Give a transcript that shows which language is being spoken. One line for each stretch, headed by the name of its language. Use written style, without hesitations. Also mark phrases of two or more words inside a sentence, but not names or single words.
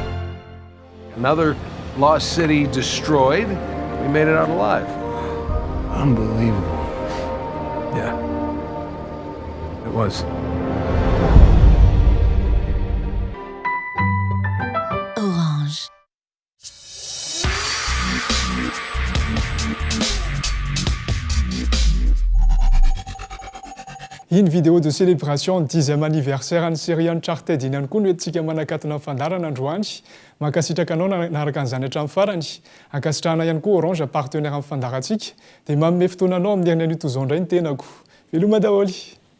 English: Another lost city destroyed. We made it out alive. Unbelievable. Yeah. It was. Orange.
French: Une vidéo de célébration 10e anniversaire
Malagasy: an'ny série Uncharted iny ihany koa no entsika manakatona fandarana androany. Mankasitraka anao naraka an'izany hatramin'ny farany. Ankasitrahana ihany koa Orange partenaire amin'ny fandarantsika. Dia manome fotoana anao amin'ny herinany ito izao indray ny tenako. Veloma daholo.